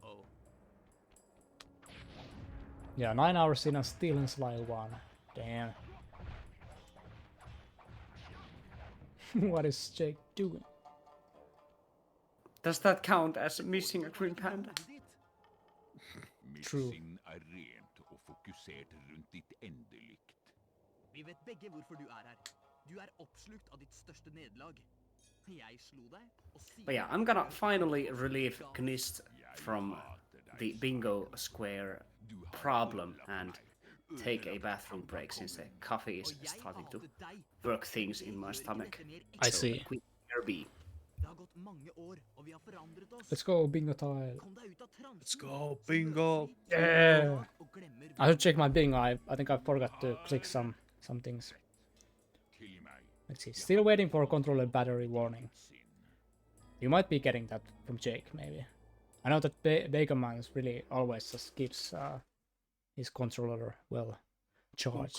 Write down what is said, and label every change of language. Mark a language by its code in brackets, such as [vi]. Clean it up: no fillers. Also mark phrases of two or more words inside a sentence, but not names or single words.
[en] Yeah, 9 hours in and still in Sly 1. Damn. What is Jake doing? Does that count as missing a green panda? True. [no] Missing er rent og fokusert rundt ditt endelikt. Vi vet begge hvorfor du er her. Du er oppslukt av ditt største nederlag. Jeg slo deg, og siden... [en] But yeah, I'm gonna finally relieve Gnist from the bingo square problem and take a bathroom break since the coffee is starting to work things in my stomach. I So, see. quick RB. [no] Det har gått mange år, og vi har forandret oss. [en] Let's go, bingo tile. [no] Kom deg ut av transen. [en] Let's go, bingo! Yeah. I should check my bingo. I think I forgot to click some things. Let's see. Still waiting for controller battery warning. You might be getting that from Jake, maybe. I know that Bakerman really always just keeps his controller well charged.